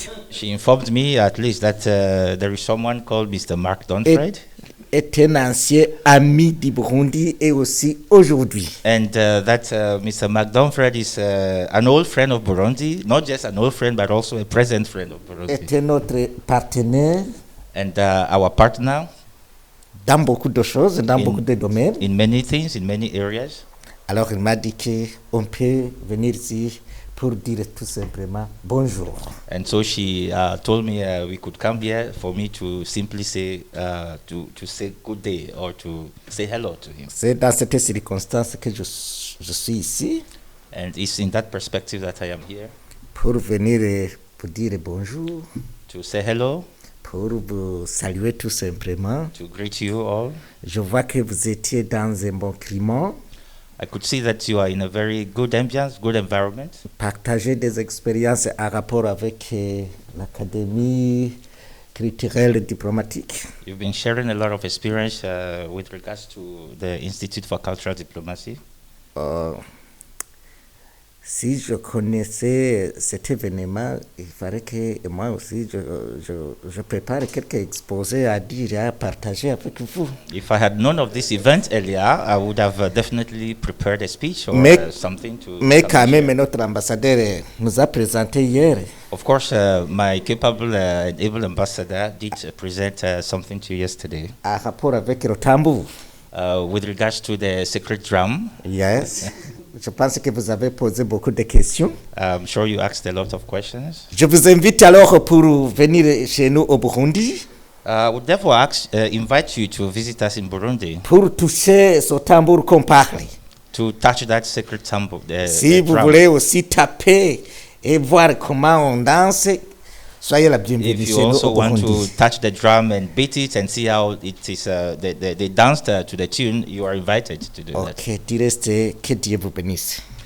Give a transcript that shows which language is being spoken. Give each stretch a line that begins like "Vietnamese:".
English: She informed me at least that there is someone called Mr. Mark Donfried.
French: Est un ancien ami du Burundi et aussi aujourd'hui.
English: And that Mr. Mark Donfried is an old friend of Burundi, not just an old friend, but also a present friend of Burundi.
French: Est notre partenaire.
English: And our partner.
French: Dans beaucoup de choses, dans beaucoup de domaines.
English: In many things, in many areas.
French: Alors il m'a dit qu'on peut venir ici pour dire tout simplement bonjour.
English: And so she told me we could come here for me to simply say to say good day or to say hello to him.
French: C'est dans cette circonstance que je suis ici.
English: And it's in that perspective that I am here.
French: Pour venir pour dire bonjour.
English: To say hello.
French: Pour vous saluer tout simplement.
English: To greet you all.
French: Je vois que vous étiez dans un bon climat.
English: I could see that you are in a very good ambience, good environment.
French: Partager des expériences en rapport avec l'académie culturelle et diplomatique.
English: You've been sharing a lot of experience with regards to the Institute for Cultural Diplomacy.
French: Si je connaissais cet événement, il fallait que moi aussi je prépare quelques exposés à dire et à partager avec vous.
English: If I had known of this event earlier, I would have definitely prepared a speech or something to.
French: Mais quand même, notre ambassadeur nous a présenté hier.
English: Of course, my capable and able ambassador did present something to you yesterday.
French: À rapport avec le tambour.
English: With regards to the sacred drum. Yes.
French: Je pense que vous avez posé beaucoup de questions.
English: I'm sure you asked a lot of questions.
French: Je vous invite alors pour venir chez nous au Burundi.
English: I would therefore invite you to visit us in Burundi.
French: Pour toucher ce tambour qu'on parle.
English: To touch that sacred tambour.
French: Si vous voulez aussi taper et voir comment on danse, soyez la bienvenue chez nous au Burundi.
English: If you also want to touch the drum and beat it and see how it is, they danced to the tune, you are invited to do that.
French: Ok, du reste, que Dieu vous bénisse.